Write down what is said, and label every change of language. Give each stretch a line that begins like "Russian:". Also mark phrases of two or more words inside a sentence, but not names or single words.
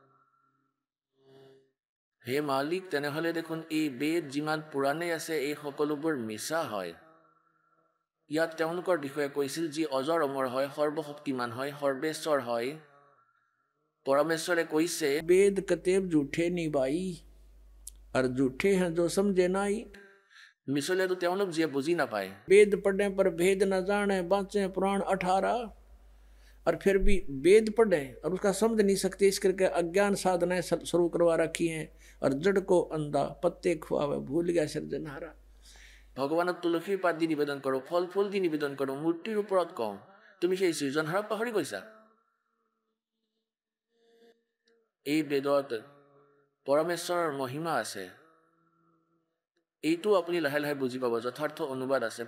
Assamese: হে মালিক, তেনেহ'লে দেখোন এই বেদ যিমান পুৰাণেই আছে এই সকলোবোৰ মিছা হয়। ইয়াত তেওঁলোকৰ বিষয়ে কৈছিল যি অজৰ অমৰ হয়, সৰ্বশক্তিমান হয়, সৰ্বেশ্বৰ হয়। পৰমেশ্বৰে কৈছে,
Hindi: वेद कतेब झूठे नहीं भाई, और झूठे हैं जो समझे नाई।
Assamese: মিছলীয়াটো তেওঁলোক যিয়ে বুজি নাপায়।
Hindi: वेद पढ़ने पर भेद न जाने, बाँचे पुराण 18, और फिर भी वेद पढ़े और उसका समझ नहीं सकते, इस करके अज्ञान साधनाएं शुरू करवा रखी हैं। और जड़ को अंधा पत्ते खुआवे, भूल गया सृजनहारा।
Assamese: ভগৱানক তুলসীৰ পাত দি নিবেদন কৰোঁ, ফল ফুল দি নিবেদন কৰোঁ, মূৰ্তিৰ ওপৰত কওঁ, তুমি সেই সৃজনহাৰক পাহৰি গৈছা। এই বেদত পৰমেশ্বৰৰ মহিমা আছে। এইটো আপুনি লাহে লাহে বুজি পাব, যথাৰ্থ অনুবাদ আছে।